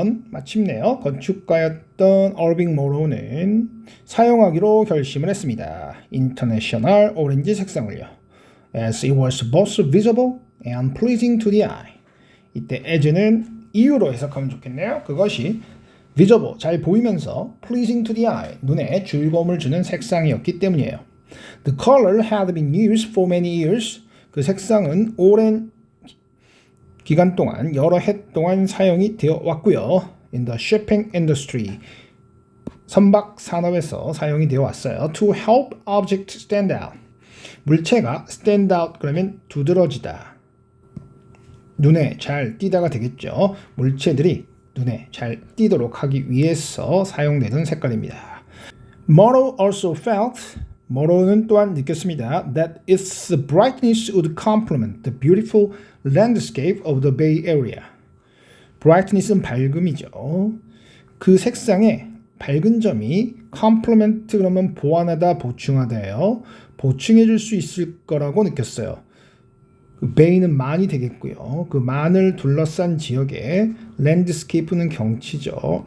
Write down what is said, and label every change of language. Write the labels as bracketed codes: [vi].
[ko] 마침내요, 건축가였던 Irving Morrow는 사용하기로 결심을 했습니다. [en] International Orange [ko] 색상을요. [en] As it was both visible and pleasing to the eye. [ko] 이때 as는 이유로 해석하면 좋겠네요. 그것이 visible, 잘 보이면서 [en] pleasing to the eye, [ko] 눈에 즐거움을 주는 색상이었기 때문이에요. [en] The color had been used for many years. [ko] 그 색상은 오랜 기간 동안, 여러 해 동안 사용이 되어 왔고요. [en] In the shipping industry, [ko] 선박 산업에서 사용이 되어 왔어요. [en] To help objects stand out. [ko] 물체가 [en] stand out [ko] 그러면 두드러지다. 눈에 잘 띄다가 되겠죠. 물체들이 눈에 잘 띄도록 하기 위해서 사용되던 색깔입니다. [en] Morrow also felt, [ko] Morrow는 또한 느꼈습니다. [en] That its brightness would complement the beautiful landscape of the Bay Area. [ko] brightness는 밝음이죠. 그 색상의 밝은 점이 complement 그러면 보완하다, 보충하다예요. 보충해 줄 수 있을 거라고 느꼈어요. 그 bay는 만이 되겠고요. 그 만을 둘러싼 지역의 랜드스케이프는 경치죠.